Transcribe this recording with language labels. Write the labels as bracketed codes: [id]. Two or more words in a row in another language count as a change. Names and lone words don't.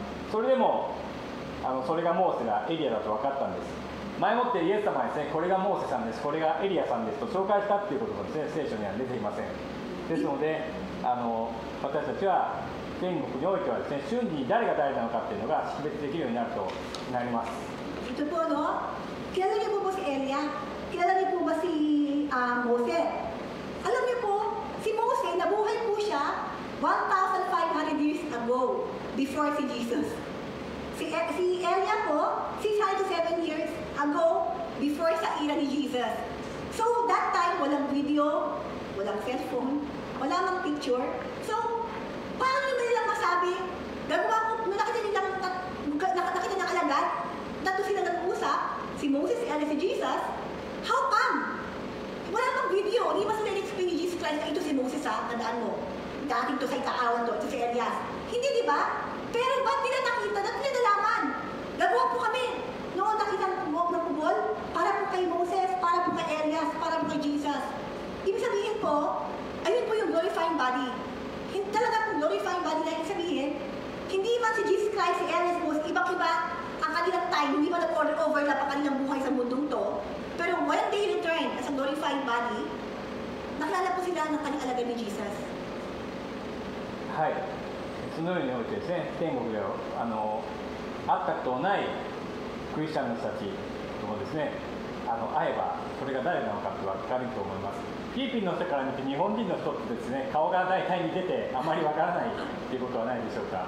[ja] それでもそれがモーセだエリアだと分かったんです。前もってイエス様はですね、これがモーセさんです、これがエリアさんですと紹介したっていうこともですね聖書には出ていません。ですので私たちは天国においてはですね、瞬時に誰が誰なのかっていうのが識別できるようになるとなります。 [tl] Ito po, no? Kilala niyo po si Elia? Kilala niyo po ba si Mose? Alam niyo po, si Mose, nabuhay po siya [en] 1,500 years ago, before [tl] si Jesus. Si Elia po, [en] 607 years ago, before [tl] sa era ni Jesus. [en] So, that time, [tl] walang video, walang cellphone, wala mang picture. So, paano naman nilang masabi, gagawa ko, nung nakita ng alagad, tatlo sila nag-uusap, si Moses, si Elia, si Jesus, [en] how come? [tl] Wala pang video, hindi ba sila in-explain ni Jesus Christ na ito si Moses ha, tandaan mo, dating to sa ikaawan to, ito si Elias. Hindi, di ba? Pero ba't nila nakita, ba't nila nalaman? Gagawa po kami, noon nakita ng kubol, para po kay Moses, para po kay Elias, para po kay Jesus. Ibig sabihin po, ayun po yung [en] glorifying body. [tl] Talaga po [en] glorifying body [tl] na ibig sabihin, hindi man si Jesus Christ, si Elias, Moses, ibang-iba ang kanilang time, hindi ba nag-overlap ang kanilang buhay sa mundong to, pero [en] when they return as a glorifying body, [tl] nakilala po sila ng kanilang alagad ni Jesus. [ja] はい、そのようにおいてですね、天国では会ったことのないクリスチャンの人たちともですね、会えばそれが誰なのかって分かると思います。フィリピンの人から見て日本人の人ってですね、顔が大体似ててあまり分からないということはないでしょうか。